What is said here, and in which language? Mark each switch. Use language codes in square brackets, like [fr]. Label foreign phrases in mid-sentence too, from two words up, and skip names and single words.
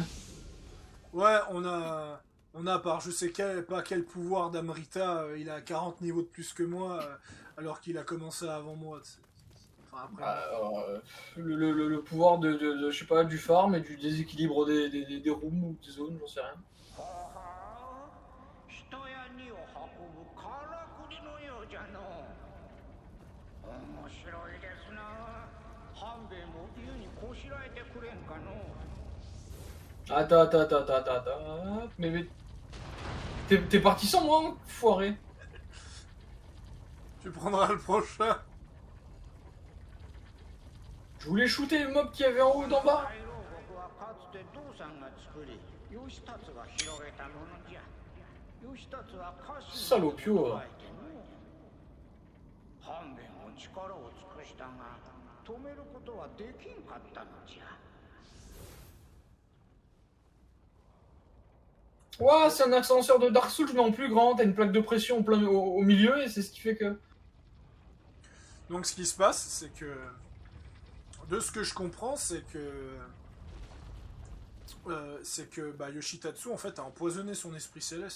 [fr] Ouais, on a par je sais pas quel pouvoir d'Amrita, il a 40 niveaux de plus que moi, alors qu'il a commencé avant moi. Enfin, après... Le pouvoir de, je sais pas, du farm et du déséquilibre des rooms ou des zones, j'en sais rien. [ja] はは人や荷を運ぶからくりのようじゃの面白いですな半兵衛も湯にこしらえてくれんかの [fr] Attends. Mais t'es parti sans moi, foiré. Tu prendras le prochain. Je voulais shooter les mobs qu'il y avait en haut d'en bas. [ja] 大牢獄はかつて道さんが作り義達が広げたものじゃ義達は家臣を [fr] Salopio. [ja] 加えての半兵衛も力を尽くしたが止めることはできんかったのじゃ [fr] Ouah, c'est un ascenseur de Dark Souls mais en plus grand, t'as une plaque de pression au milieu et c'est ce qui fait que... Donc ce qui se passe, c'est que... De ce que je comprends, c'est que bah, Yoshitatsu en fait a empoisonné son esprit céleste.